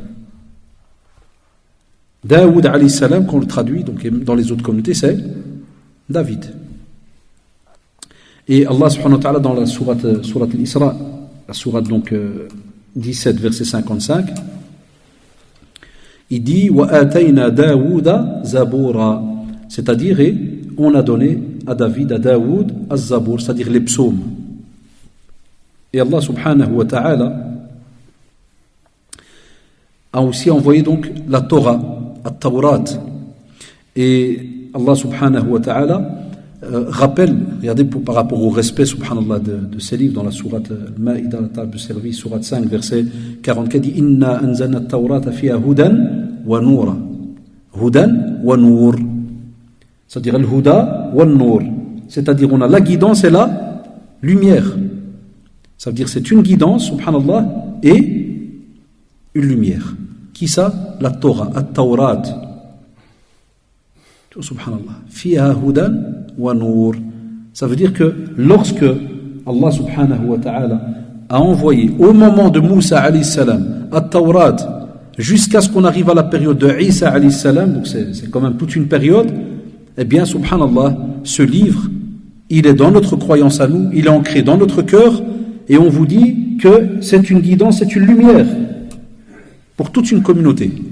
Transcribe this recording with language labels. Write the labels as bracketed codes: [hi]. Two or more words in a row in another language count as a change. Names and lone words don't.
[fr] Daoud [ar] عليه السلام, [fr] quand on le traduit, donc dans les autres communautés, c'est David. Et [ar] الله سبحانه وتعالى [fr] dans la sourate Al-Isra, la sourate donc 17 verset 55, il dit [ar] وآتينا داود زبورا, [fr] c'est-à-dire on a donné à Daoud az-Zabour, c'est-à-dire les psaumes. Et [ar] الله سبحانه وتعالى [fr] a aussi envoyé donc la Torah, at-Tawrat. Et [ar] الله سبحانه وتعالى [fr] rappelle, regardez par rapport au respect subhanallah de ces livres dans la sourate Al-Ma'ida, la table de service, sourate 5 verset 44, dit [ar] إنا أنزلنا التوراة فيها هدى ونورا, هدى ونور, [fr] c'est-à-dire [ar] الهدى ونور, [fr] c'est-à-dire on a la guidance et la lumière. Ça veut dire c'est une guidance subhanallah et une lumière. Qui ça? La Torah, at-Tawrat. Subhanallah. [ar] فيها هدى ونور. [fr] Ça veut dire que lorsque [ar] الله سبحانه وتعالى [fr] a envoyé au moment de Moussa [ar] عليه السلام [fr] at-Tawrat jusqu'à ce qu'on arrive à la période de Isa [ar] عليه السلام, [fr] donc c'est quand même toute une période, eh bien subhanallah, ce livre il est dans notre croyance à nous, il est ancré dans notre cœur et on vous dit que c'est une guidance, c'est une lumière pour toute une communauté.